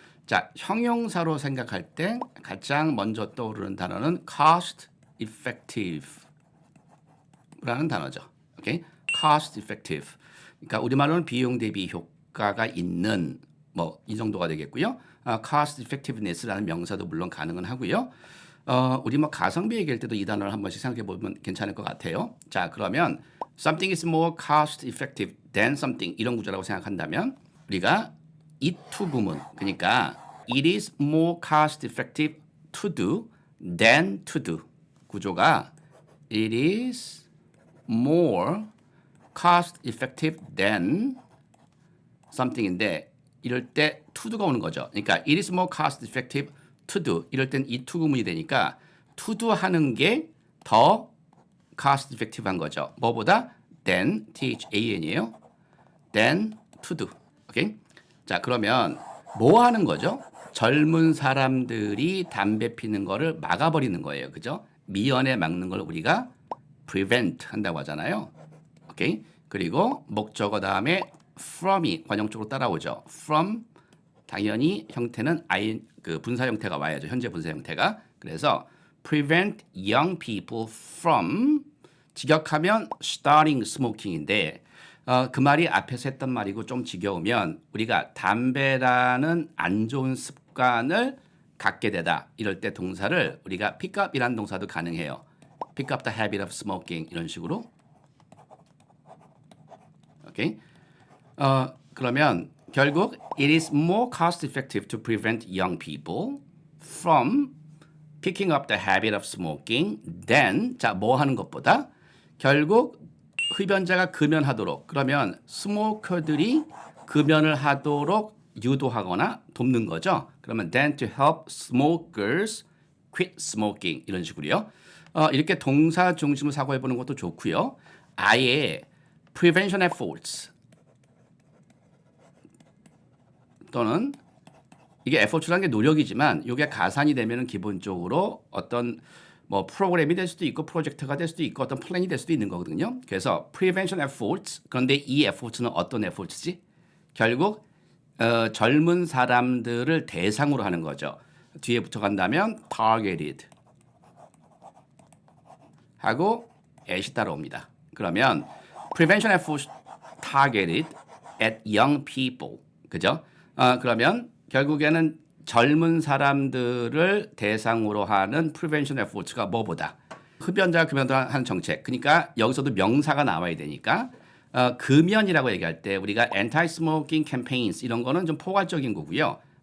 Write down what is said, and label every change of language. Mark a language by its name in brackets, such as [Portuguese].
[Korean] 자, 형용사로 생각할 때 가장 먼저 떠오르는 단어는 [English] cost effective [Korean] 라는 단어죠. [English] 오케이? cost effective. [Korean] 그러니까 우리말로는 비용 대비 효과가 있는 뭐 이 정도가 되겠고요. [English] cost effectiveness [Korean] 라는 명사도 물론 가능은 하고요. 우리 뭐 가성비 얘기할 때도 이 단어를 한 번씩 생각해 보면 괜찮을 것 같아요. [English] 자, 그러면 something is more cost effective than something [Korean] 이런 구조라고 생각한다면 우리가 [English] it to [Korean] 구문 그러니까 [English] it is more cost effective to do than to do 구조가 it is more cost effective than something인데 [Korean] 이럴 때 [English] to do가 오는 거죠. [Korean] 그러니까 [English] it is more cost effective to do [Korean] 이럴 땐 이 [English] to [Korean] 구문이 되니까 [English] to do [Korean] 하는 게 더 [English] cost effective한 거죠. [Korean] 뭐보다 than than이에요. [English] than to do. [Korean] 오케이? 자, 그러면 뭐 하는 거죠? 젊은 사람들이 담배 피는 거를 막아버리는 거예요. 그죠? 미연에 막는 걸 우리가 prevent 한다고 하잖아요. 오케이? 그리고 목적어 다음에 from이 관용적으로 따라오죠. from 당연히 형태는 그 분사 형태가 와야죠. 현재 분사 형태가. 그래서 [English] prevent young people from [Korean] 직역하면 [English] starting smoking [Korean] 인데 그 말이 앞에서 했던 말이고 좀 지겨우면 우리가 담배라는 안 좋은 습관을 갖게 되다. 이럴 때 동사를 우리가 [English] pick up [Korean] 이라는 동사도 가능해요. [English] pick up the habit of smoking [Korean] 이런 식으로. 오케이? [English] 그러면 결국 it is more cost effective to prevent young people from picking up the habit of smoking than [Korean] 자, 뭐 하는 것보다 결국 흡연자가 금연하도록 그러면 스모커들이 금연을 하도록 유도하거나 돕는 거죠. 그러면 [English] than to help smokers quit smoking [Korean] 이런 식으로요. 이렇게 동사 중심으로 사고해 보는 것도 좋고요. 아예 [English] prevention efforts [Korean] 또는 이게 efforts라는 게 노력이지만 이게 가산이 되면은 기본적으로 어떤 뭐 프로그램이 될 수도 있고 프로젝트가 될 수도 있고 어떤 플랜이 될 수도 있는 거거든요. 그래서 [English] prevention efforts [Korean] 그런데 이 efforts는 어떤 efforts지? 결국 젊은 사람들을 대상으로 하는 거죠. 뒤에 붙어간다면 targeted 하고 at이 따라옵니다. 그러면 [English] prevention efforts targeted at young people [Korean] 그죠? 그러면 결국에는 젊은 사람들을 대상으로 하는 [English] prevention efforts [Korean] 가 뭐보다 흡연자 금연하는 정책. 그러니까 여기서도 명사가 나와야 되니까 금연이라고 얘기할 때 우리가 [English] anti-smoking campaigns [Korean] 이런 거는 좀 포괄적인 거고요.